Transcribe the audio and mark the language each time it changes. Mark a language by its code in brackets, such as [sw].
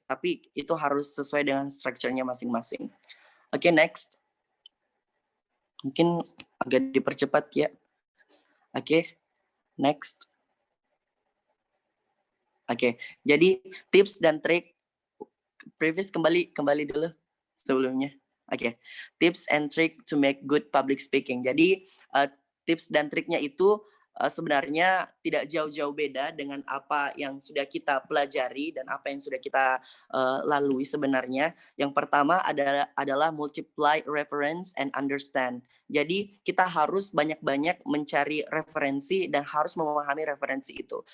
[id] Tapi itu harus sesuai dengan structure-nya masing-masing. Oke, next. Mungkin agak dipercepat ya. Oke, next. Oke, jadi tips dan trik previous kembali dulu sebelumnya. Oke. [en] Tips and trick to make good public speaking. [id] Jadi tips dan triknya itu sebenarnya tidak jauh-jauh beda dengan apa yang sudah kita pelajari dan apa yang sudah kita lalui sebenarnya. [en] Yang pertama adalah multiply reference and understand. [id] Jadi kita harus banyak-banyak mencari referensi dan harus memahami referensi itu.